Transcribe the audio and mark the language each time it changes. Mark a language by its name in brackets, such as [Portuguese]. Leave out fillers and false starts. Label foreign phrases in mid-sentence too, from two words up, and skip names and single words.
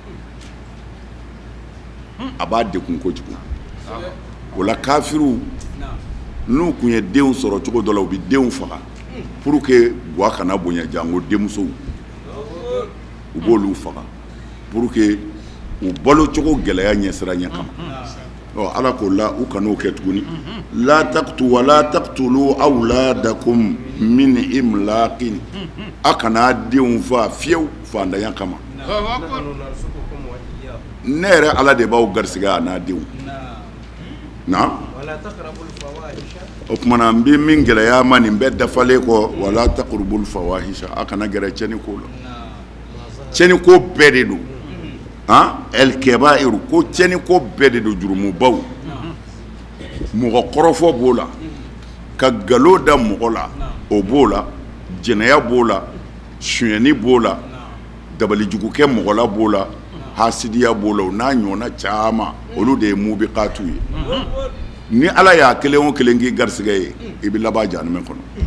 [Bambara] a b'a degun kojugu o la kafiru n'u kun ye denw sɔrɔ cogo dɔ la u bɛ denw faga [French] pour que [Bambara] ga kana bonya jango denmusow u b'olu faga [French] pour que [Bambara] u balo cogo gɛlɛya ɲɛsira ɲɛ kama ala ko la u kan'o kɛ tuguni [Arabic] ولا تقتلوا أولادكم من إملاق [Bambara] a kana denw fa fiyewu fandanya kama [Arabic] نحن نرزقكم وإياكم [Bambara] ne yɛrɛ ala de b'aw garisɛgɛ a n'a denw na [Arabic] ولا تقربوا الفواحش [Bambara] o kumana n bɛ min gɛlɛya ma nin bɛɛ dafalen kɔ [Arabic] ولا تقربوا الفواحش [Bambara] a kana gɛrɛ cɛni ko la cɛni ko bɛɛ de don [Arabic] الكبائر [Bambara] ko cɛni ko bɛɛ de don jurumubaw mɔgɔ kɔrɔfɔ b'o la ka galo da mɔgɔ la o b'o la jɛnɛya b'o la sonyɛni b'o la dabalijugukɛ mɔgɔ la b'o la hasidiya b'o la o n'a ɲɔgɔnna caman olu de ye mubiqatu ye ni ala y'a kelen o kelen k'i garisɛgɛ ye i bɛ laban jahanama kɔnɔ